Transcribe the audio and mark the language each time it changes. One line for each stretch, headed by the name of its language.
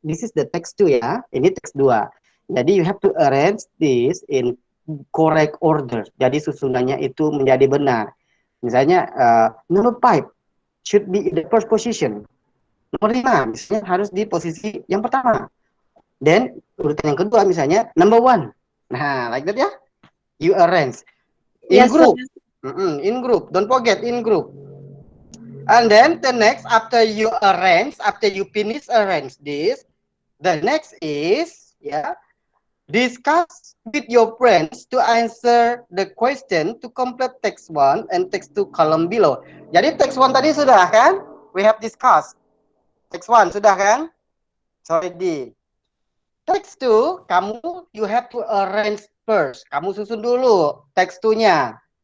English: This is the text 2 ya. Ini teks 2. Jadi you have to arrange this in correct order. Jadi susunannya itu menjadi benar. Misalnya number 5 should be in the first position.
Indonesian: Nomor 5 misalnya harus di posisi yang pertama. Dan urutan yang kedua misalnya number 1.
English: Nah, like that ya. You arrange in group. In group. Don't forget in group. And then the next, after you finish arrange this, the next is discuss with your friends to answer the question to complete text 1 and text 2 column below.
Indonesian: Jadi text 1 tadi sudah kan? We have discussed. Text 1 sudah kan? Sorry di.
English: Text 2, you have to arrange first.
Indonesian: Kamu susun dulu text 2-nya.